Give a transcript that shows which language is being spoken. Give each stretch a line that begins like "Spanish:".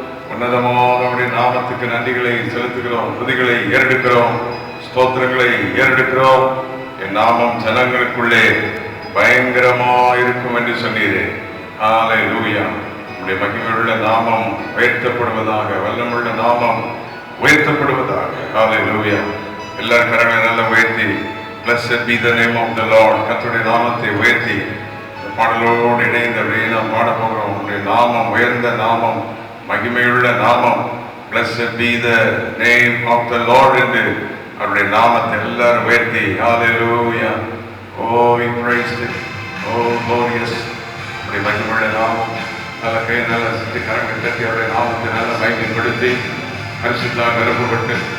Tamil: உன்னதமான நம்முடைய நாமத்துக்கு நன்றிகளை செலுத்துகிறோம், துதிகளை ஏறெடுக்கிறோம், ஸ்தோத்திரங்களை ஏறெடுக்கிறோம். என் நாமம் ஜனங்களுக்குள்ளே பயங்கரமா இருக்கும் என்று சொன்னீரே. ஹல்லேலூயா. நம்முடைய மகிமையுள்ள நாமம் உயர்த்தப்படுவதாக, வல்லமுள்ள நாமம் உயர்த்தப்படுவதாக. ஹல்லேலூயா. எல்லாரும் கரங்களை நல்லா உயர்த்தி
English: Blessed be the name of the Lord.
Tamil: கர்த்தருடைய நாமத்தை உயர்த்தி பாடலோடு இணைந்து அப்படியே நாம் பாட போகிறோம். உங்களுடைய நாமம் உயர்ந்த நாமம், மகிமையுள்ள நாமம்.
English: Blessed be the name of the Lord
Tamil: என்று அவருடைய நாமத்தை எல்லாரும் உயர்த்தி
English: Hallelujah. Oh, we praised it. Oh, glorious.
Tamil: அவருடைய மகிமையுள்ள நாமம். நல்ல கை நல்ல சித்தி கரங்கள் தட்டி அவருடைய நாமத்தை நல்ல மகிமைப்படுத்தி பரிசுத்தமாக நிரப்பப்பட்டு